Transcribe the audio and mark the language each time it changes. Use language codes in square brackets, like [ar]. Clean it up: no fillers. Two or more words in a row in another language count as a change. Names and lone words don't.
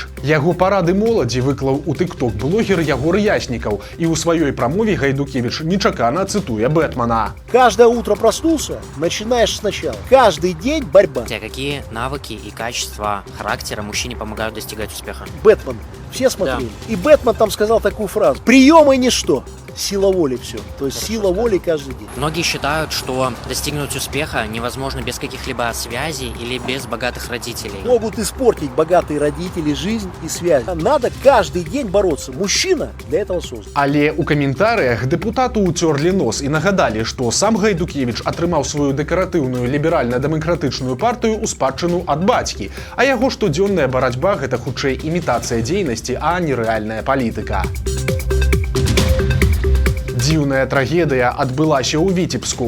[be] Яго парады моладзі выклаў у тык-ток-блогер Ягор Яснікаў, і ў сваёй прамове Гайдукевіч нечакана цытуе Бэтмена. [ru] Каждое утро проснулся, начинаешь сначала. Каждый день борьба. Какие навыки и качества характера мужчине помогают достигать успеха? Бэтмен. Все смотрели. Да. И Бэтмен там сказал такую фразу: приемы ничто. Сила воли все. То есть сила воли каждый день. Многие считают, что достигнуть успеха невозможно без каких-либо связей или без богатых родителей. Могут испортить богатые родители жизнь и связи. Надо каждый день бороться. Мужчина для этого создан. [be] Але у каментарыях дэпутату уцёрлі нос і нагадалі, што сам Гайдукевіч атрымаў сваю дэкаратыўную ліберальна-дэмакратычную партыю ў спадчыну ад бацькі, а яго штодзённая барацьба – гэта хутчэй імітацыя дзейнасці, а не рэальная палітыка. Дзіўная трагедыя адбылася ў Віцебску.